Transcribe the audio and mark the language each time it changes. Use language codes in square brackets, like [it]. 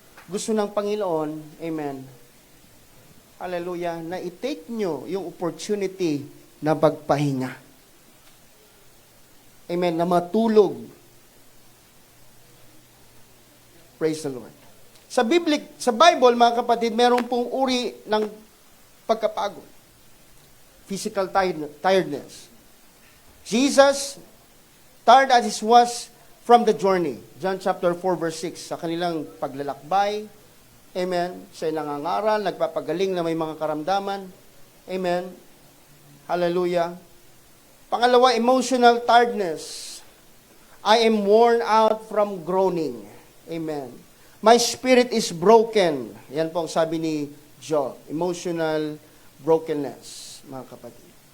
[tl] Gusto ng Panginoon, amen, hallelujah, na i-take nyo yung opportunity na magpahinga. Amen, na matulog. [en] Praise the Lord. [tl] Sa Bible, mga kapatid, meron pong uri ng pagkapagod. [en] Physical tiredness. Jesus, tired as he was from the journey. John chapter 4, verse 6. [tl] Sa kanilang paglalakbay, amen, siya'y nangangaral, nagpapagaling na may mga karamdaman. Amen. Hallelujah. Pangalawa, [en] emotional tiredness. I am worn out from groaning. [tl] Amen. [en] My spirit is broken. [tl] Yan po ang sabi ni Job. [en] Emotional brokenness, mga kapatid.